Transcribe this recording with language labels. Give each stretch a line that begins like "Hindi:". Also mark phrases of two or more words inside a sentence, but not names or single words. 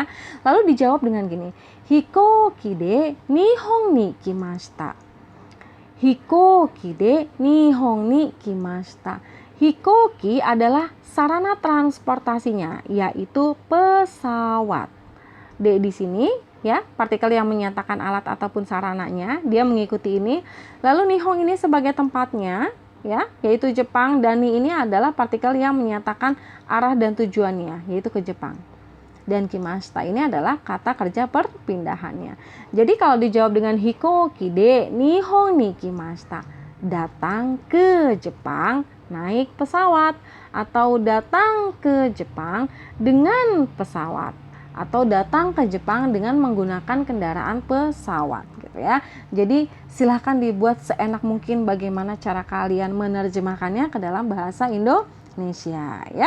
Indonesian: Lalu dijawab dengan gini,
Japanese: 飛行機で日本に来ました. 飛行機で日本に来ました.
Indonesian: Hikoki adalah sarana transportasinya, yaitu pesawat. D di sini ya, partikel yang menyatakan alat ataupun sarananya, dia mengikuti ini. Lalu Nihon ini sebagai tempatnya, ya, yaitu Jepang, dan Ni ini adalah partikel yang menyatakan arah dan tujuannya, yaitu ke Jepang. Dan kimashita ini adalah kata kerja perpindahannya. Jadi kalau dijawab dengan
Japanese: 飛行機で日本に来ました,
Indonesian: datang ke Jepang naik pesawat, atau datang ke Jepang dengan pesawat, atau datang ke Jepang dengan menggunakan kendaraan pesawat gitu ya. Jadi silahkan dibuat seenak mungkin bagaimana cara kalian menerjemahkannya ke dalam bahasa Indonesia ya.